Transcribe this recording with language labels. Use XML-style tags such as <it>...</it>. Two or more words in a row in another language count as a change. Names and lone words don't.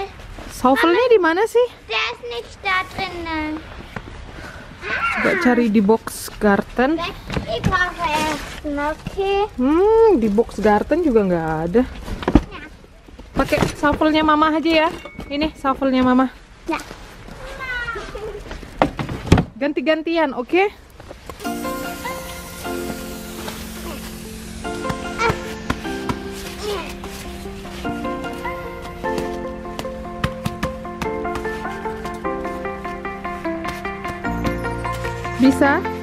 <id>Schaufelnya di mana sih?</id> <de>Der ist nicht da drinnen.</de> <id>Coba cari di</id> <en>box garden.</en> <de>Ich brauche erst, okay?</de> <id>Di</id> <en>box garden</en> <id>juga nggak ada. Pakai shovelnya mama aja ya. Ini shovelnya mama.</id> <de>Ja.</de> <id>Ganti-gantian, oke? Bisa?</id>